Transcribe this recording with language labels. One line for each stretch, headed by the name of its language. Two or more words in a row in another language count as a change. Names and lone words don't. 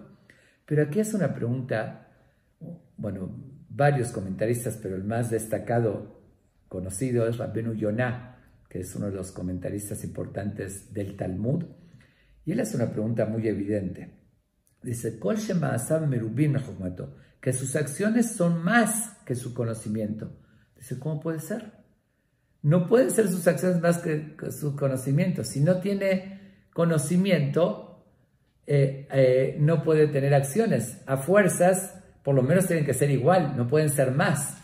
Spanish: Pero aquí es una pregunta, bueno, varios comentaristas, pero el más destacado, conocido, es Rabbenu Yonah, que es uno de los comentaristas importantes del Talmud, y él hace una pregunta muy evidente.
Hebrew: Dice, כל שמעשיו מרובין מחכמתו,
Spanish: que sus acciones son más que su conocimiento. Dice, ¿cómo puede ser? No pueden ser sus acciones más que su conocimiento. Si no tiene conocimiento, no puede tener acciones. A fuerzas, por lo menos tienen que ser igual, no pueden ser más.